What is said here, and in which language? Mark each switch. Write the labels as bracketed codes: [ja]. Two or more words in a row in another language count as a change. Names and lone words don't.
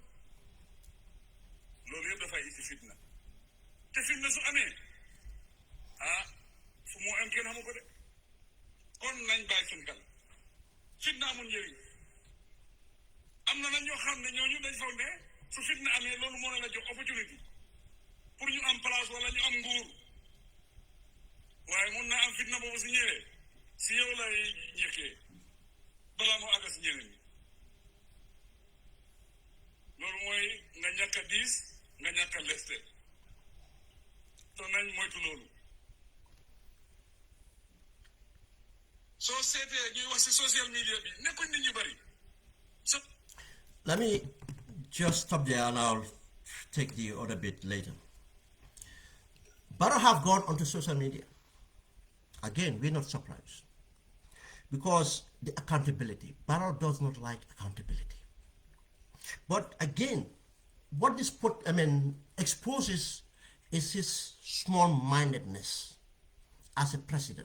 [wo] loolu yëpp dafay indi fitna te fitna su amee fu moo am kenn xamu ko de kon nañ bàyyi suñ xel fitna amul njëriñ am na nag ñoo xam ne ñooñu dañ foog ne su fitna amee loolu moo la jox opportunité pour ñu am place wala ñu am nguur waaye mun na am fitna boobu si ñëwee si yow lay njëkkee balaa moo àgg si ñeneen ñi loolu mooy nga ñàkk a diis nga ñàkk a leste te nañ moytu loolu soo seetee ñuy wax si [en] social media [wo] bi nekkuñ nit ñu bari [en] Let me just stop there and I'll take the other bit later. Barrow have gone onto social media. Again, we're not surprised. Because the accountability. Barrow does not like accountability. But again, what this exposes is his small-mindedness as a president.